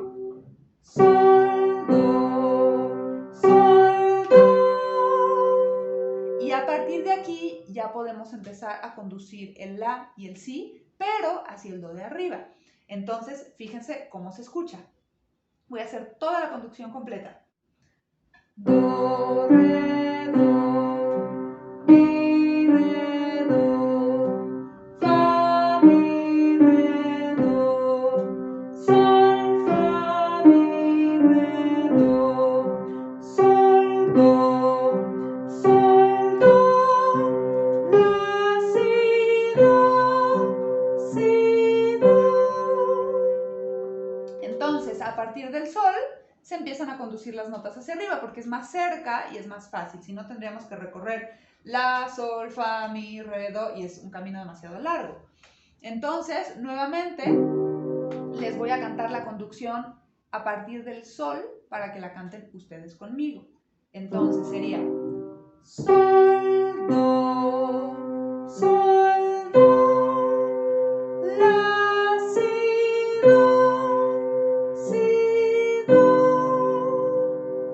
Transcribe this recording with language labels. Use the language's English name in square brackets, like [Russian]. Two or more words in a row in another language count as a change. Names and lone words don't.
[Spanish] Sol, do, sol, do. Y a partir de aquí ya podemos empezar a conducir el la y el si, pero hacia el do de arriba. Entonces, fíjense cómo se escucha. Voy a hacer toda la conducción completa. Do, re, do, mi, re, do, fa, mi, re, do, sol, fa, mi, re, do, sol, do, la, si, do. Entonces, a partir del sol, se empiezan a conducir las notas hacia arriba porque es más cerca y es más fácil. Si no, tendríamos que recorrer la, sol, fa, mi, re, do y es un camino demasiado largo. Entonces, nuevamente, les voy a cantar la conducción a partir del sol para que la canten ustedes conmigo. Entonces sería sol, do, sol, do, la, si, do, si, do.